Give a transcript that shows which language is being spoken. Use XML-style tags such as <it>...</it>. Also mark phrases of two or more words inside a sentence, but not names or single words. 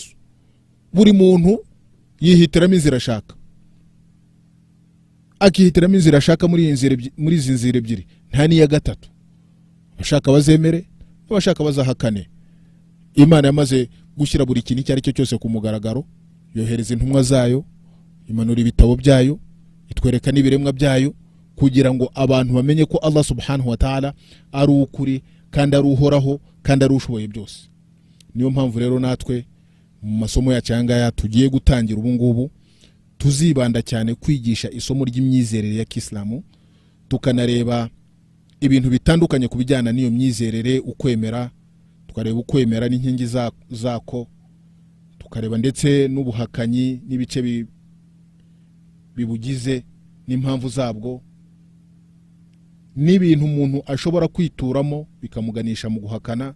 <rw>Buri muntu yihitiramo inzira ashaka, akihitiramo inzira ashaka muri izi nzira ebyiri, nta n'iya gatatu. Abashaka bazemere, abashaka bazahakane. Imana yamaze gushyira buri kintu icyo ari cyo cyose ku mugaragaro, yohereza intumwa zayo, imanura ibitabo byayo, itwereka n'ibiremwa byayo, kugira ngo abantu bamenye ko Allah</rw> <ar>سبحانه وتعالى</ar> <rw>ari ukuri kandi ari uhoraho kandi ari ushoboye byose. Niyo mpamvu rero natwe mu masomo ya cyangaya tugiye gutangira ubu ngubu tuzibanda cyane kwigisha isomo ry'imyizerere ya Kiislamu, tukanareba ibintu bitandukanye kubijyana n'iyo myizerere, ukwemera tukareba ukwemera n'inkingi zako, tukareba ndetse n'ubuhakanyi n'ibice bibugize n'impamvu zabwo, n'ibintu umuntu ashobora kwituramo bikamuganisha mu guhakana.</rw>